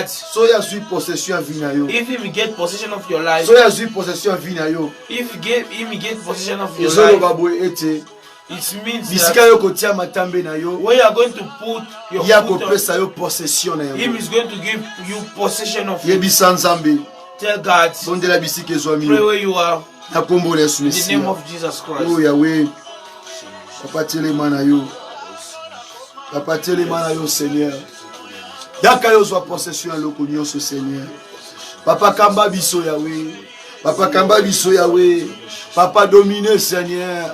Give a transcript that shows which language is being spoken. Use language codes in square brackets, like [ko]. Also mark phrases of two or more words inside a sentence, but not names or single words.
[en] If He get possession of your life, if He get possession of your life, it means that where you are going to put your foot on, Him is going to give you possession of you. Tell God. Pray where you are. In the name of Jesus Christ. [ln] Oh Yahweh. Papa telema na yo. Papa telema na yo Seigneur. Yaka yo zwa possession ya loko nyonso Seigneur. Papa kamba biso Yahweh. Papa kamba biso Yahweh. Papa [fr] domine Seigneur.